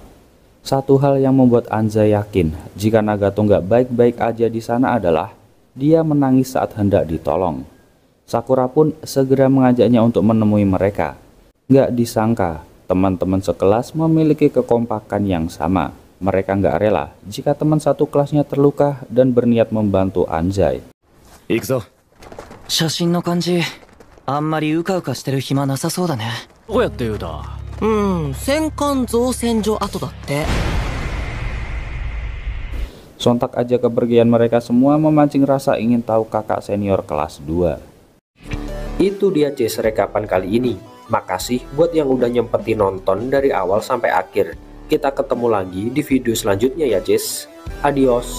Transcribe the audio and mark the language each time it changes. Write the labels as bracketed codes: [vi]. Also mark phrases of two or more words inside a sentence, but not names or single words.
[id] Satu hal yang membuat Anzai yakin jika Nagato nggak baik-baik aja di sana adalah dia menangis saat hendak ditolong. Sakura pun segera mengajaknya untuk menemui mereka. Nggak disangka teman-teman sekelas memiliki kekompakan yang sama. Mereka nggak rela jika teman satu kelasnya terluka dan berniat membantu Anzai. [ja] 行くぞ。写真の感じ、あんまりうかうかしてる暇なさそうだね。どうやって言うだ。戦艦造船所跡だって。 [id] Sontak aja kepergian mereka semua memancing rasa ingin tahu kakak senior kelas 2. Itu dia Jess rekapan kali ini. Makasih buat yang udah nyempetin nonton dari awal sampai akhir. Kita ketemu lagi di video selanjutnya ya Jess.